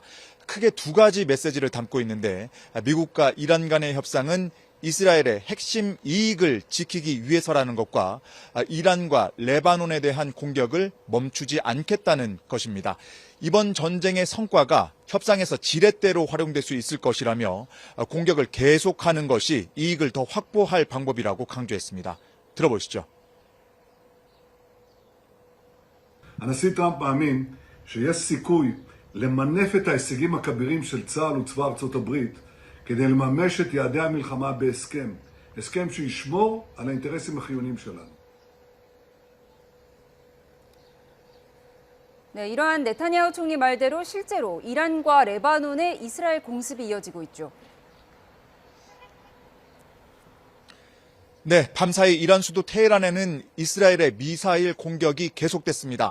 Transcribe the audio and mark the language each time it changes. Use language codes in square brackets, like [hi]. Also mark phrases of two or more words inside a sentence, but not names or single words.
[ko] 크게 두 가지 메시지를 담고 있는데 미국과 이란 간의 협상은 이스라엘의 핵심 이익을 지키기 위해서라는 것과 이란과 레바논에 대한 공격을 멈추지 않겠다는 것입니다. 이번 전쟁의 성과가 협상에서 지렛대로 활용될 수 있을 것이라며 공격을 계속하는 것이 이익을 더 확보할 방법이라고 강조했습니다. 들어보시죠. [he] הנשיא טראמפ מאמין שיש סיכוי למנף את ההישגים הכבירים של צה"ל וצבא ארצות הברית כדי לממש את יעדי המלחמה בהסכם, הסכם שישמור על האינטרסים החיוניים שלנו. [ko] 네, 이러한 네타냐후 총리 말대로 실제로 이란과 레바논의 이스라엘 공습이 이어지고 있죠. 네, 밤사이 이란 수도 테헤란에는 이스라엘의 미사일 공격이 계속됐습니다.